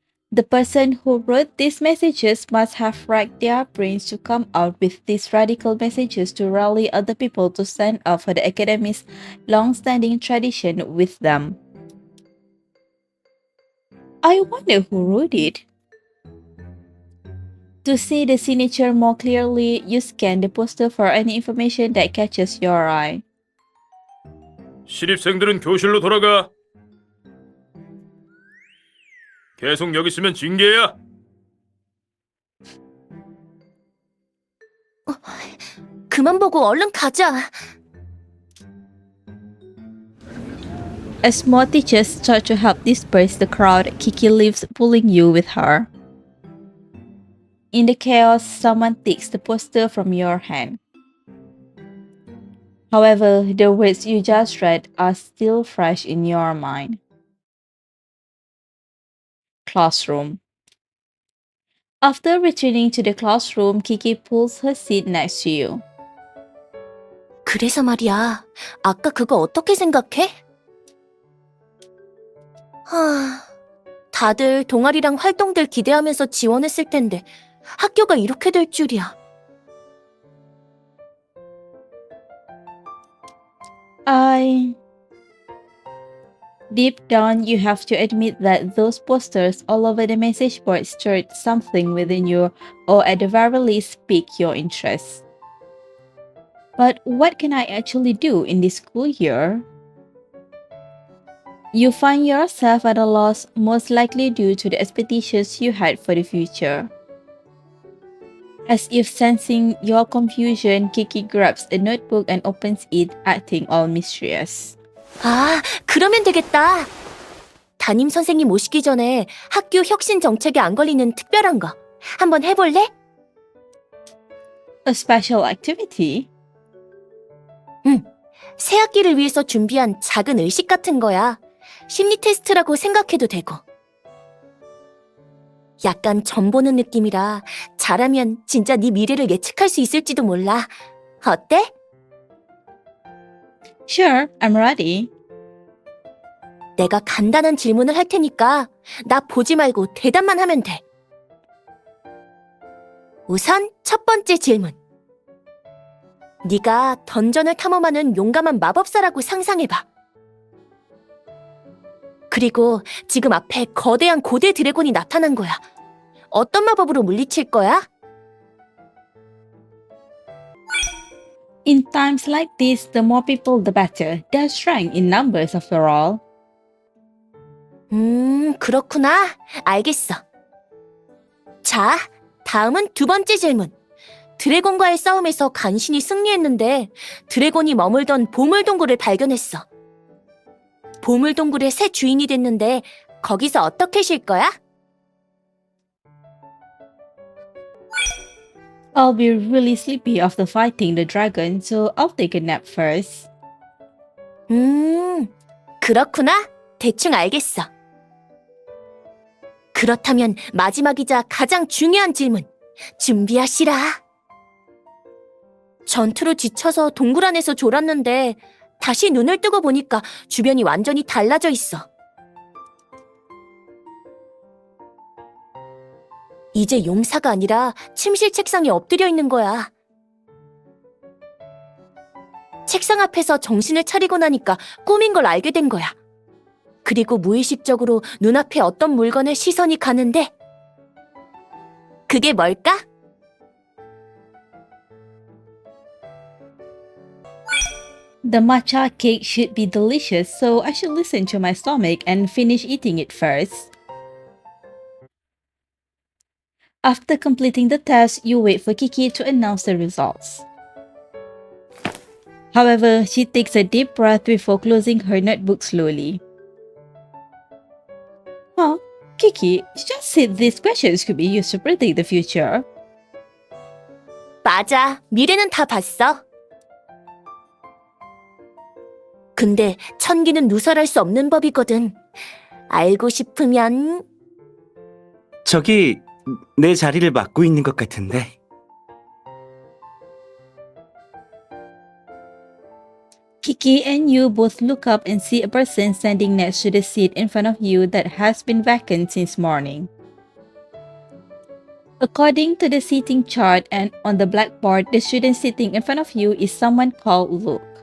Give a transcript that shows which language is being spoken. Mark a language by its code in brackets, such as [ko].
[en] The person who wrote these messages must have racked their brains to come out with these radical messages to rally other people to stand up for the academy's long-standing tradition with them. I wonder who wrote it. To see the signature more clearly, you scan the poster for any information that catches your eye. [ko] 신입생들은 교실로 돌아가. 계속 여기 있으면 징계야. 그만 보고 얼른 가자. [en] As more teachers start to help disperse the crowd, Kiki leaves, pulling you with her. In the chaos, someone takes the poster from your hand. However, the words you just read are still fresh in your mind. Classroom. After returning to the classroom, Kiki pulls her seat next to you. [ko] 그래서 말이야, 아까 그거 어떻게 생각해? 다들 동아리랑 활동들 기대하면서 지원했을 텐데 학교가 이렇게 될 줄이야. [en] I. Deep down, you have to admit that those posters all over the message board stirred something within you, or at the very least, piqued your interest. But what can I actually do in this school year? You find yourself at a loss, most likely due to the expectations you had for the future. As if sensing your confusion, Kiki grabs a notebook and opens it, acting all mysterious. [ko] 아, 그러면 되겠다. 담임 선생님 오시기 전에 학교 혁신 정책에 안 걸리는 특별한 거 한번 해볼래? [en] A special activity? [ko] 새 학기를 위해서 준비한 작은 의식 같은 거야. 심리 테스트라고 생각해도 되고. 약간 점 보는 느낌이라 잘하면 진짜 네 미래를 예측할 수 있을지도 몰라. 어때? [en] Sure, I'm ready. [ko] 내가 간단한 질문을 할 테니까 나 보지 말고 대답만 하면 돼. 우선 첫 번째 질문. 네가 던전을 탐험하는 용감한 마법사라고 상상해봐. 그리고 지금 앞에 거대한 고대 드래곤이 나타난 거야. 어떤 마법으로 물리칠 거야? [en] In times like this, the more people the better. There's strength in numbers after all. [ko] 그렇구나. 알겠어. 자, 다음은 두 번째 질문. 드래곤과의 싸움에서 간신히 승리했는데 드래곤이 머물던 보물동굴을 발견했어. 보물동굴의 새 주인이 됐는데 거기서 어떻게 쉴 거야? [en] I'll be really sleepy after fighting the dragon, so I'll take a nap first. [ko] 그렇구나. 대충 알겠어. 그렇다면 마지막이자 가장 중요한 질문. 준비하시라. 전투로 지쳐서 동굴 안에서 졸았는데 다시 눈을 뜨고 보니까 주변이 완전히 달라져 있어. 이제 용사가 아니라 침실 책상에 엎드려 있는 거야. 책상 앞에서 정신을 차리고 나니까 꿈인 걸 알게 된 거야. 그리고 무의식적으로 눈앞에 어떤 물건에 시선이 가는데 그게 뭘까? [en] The matcha cake should be delicious, so I should listen to my stomach and finish eating it first. After completing the test, you wait for Kiki to announce the results. However, she takes a deep breath before closing her notebook slowly. Huh? Kiki, you just said these questions could be used to predict the future. [ko] 맞아. 미래는 다 봤어. 근데 천기는 누설할 수 없는 법이거든. 알고 싶으면... 저기 내 자리를 맡고 있는 것 같은데. [en] Kiki and you both look up and see a person standing next to the seat in front of you that has been vacant since morning. According to the seating chart and on the blackboard, the student sitting in front of you is someone called Luke.